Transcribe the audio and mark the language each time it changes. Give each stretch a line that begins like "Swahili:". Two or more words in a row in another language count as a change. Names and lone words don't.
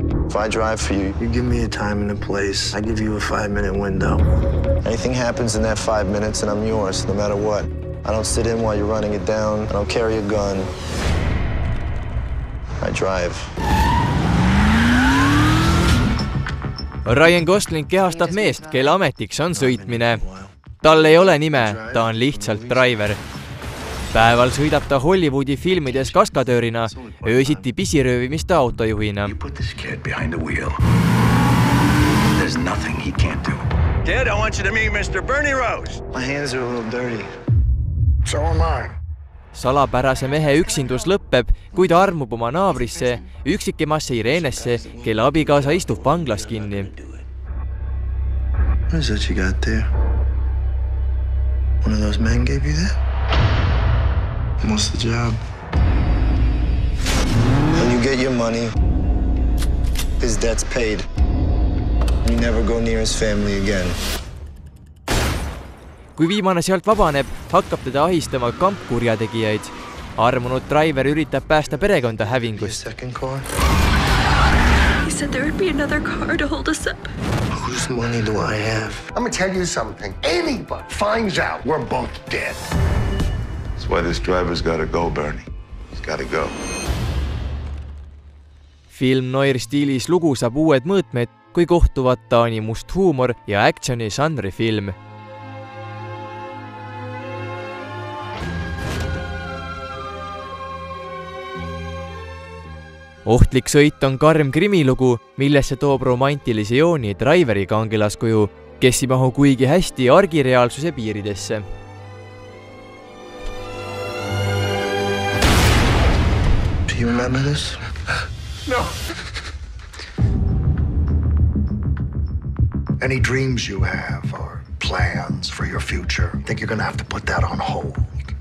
English: If I drive for you, you give me a time and a place. I give you a 5-minute window. Anything happens in that 5 minutes and I'm yours, no matter what. I don't sit in while you're running it down. I don't carry a gun. I drive.
Estonian: Ryan Gosling kehastab meest, kelle ametiks on sõitmine. Tal ei ole nime, ta on lihtsalt driver. Päeval sõidab ta Hollywoodi filmides kaskadöörina, öösiti pisiröövimiste autojuhina.
English: Kid, I want you to meet Mr. Bernie Rose. My hands are a little dirty. So am I.
Estonian: Salapärase mehe üksindus lõppeb, kui ta armub oma naabrisse, üksikemasse Irenesse, kelle abikaasa istub vanglas kinni.
English: What is that you got there? One of those men gave you that? What's the job? When you get your money, his debt's paid. You never go near his family again.
Estonian: Kui viimane sealt vabaneb, hakkab teda ahistama kampkurjategijaid. Armunud driver üritab päästa perekonda hävingust.
English: He said there would be another car to hold us up. Whose money do I have? I'm gonna tell you something. Anybody finds out we're both dead. That's why this driver's gotta go, Bernie. He's gotta go.
Estonian: Film noir stiilis lugu saab uued mõõtmed, kui kohtuvad Taani must huumor ja actioni žanri film. Ohtlik sõit on karm krimilugu, millesse toob romantilise jooni driveri kangelaskuju, kes ei mahu kuigi hästi argireaalsuse piiridesse.
English: Do you remember this? No. Any dreams you have or plans for your future, I think you're gonna have to put that on hold.